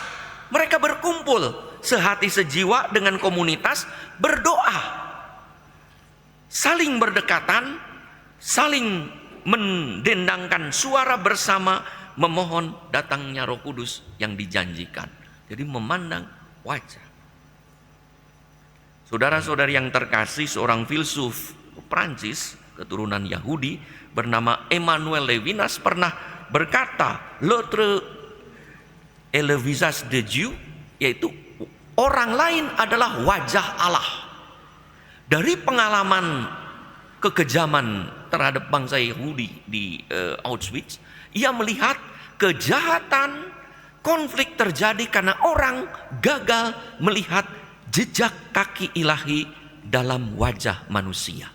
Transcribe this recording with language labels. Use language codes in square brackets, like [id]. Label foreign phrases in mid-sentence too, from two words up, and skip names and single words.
[id] Mereka berkumpul sehati sejiwa dengan komunitas, berdoa, saling berdekatan, saling mendendangkan suara bersama, memohon datangnya Roh Kudus yang dijanjikan. Jadi memandang wajah. Saudara-saudari yang terkasih, seorang filsuf Prancis keturunan Yahudi bernama Emmanuel Levinas pernah berkata, [fr] l'autre est le visage de Dieu, [id] yaitu orang lain adalah wajah Allah. Dari pengalaman kekejaman terhadap bangsa Yahudi di Auschwitz, ia melihat kejahatan, konflik terjadi karena orang gagal melihat jejak kaki ilahi dalam wajah manusia.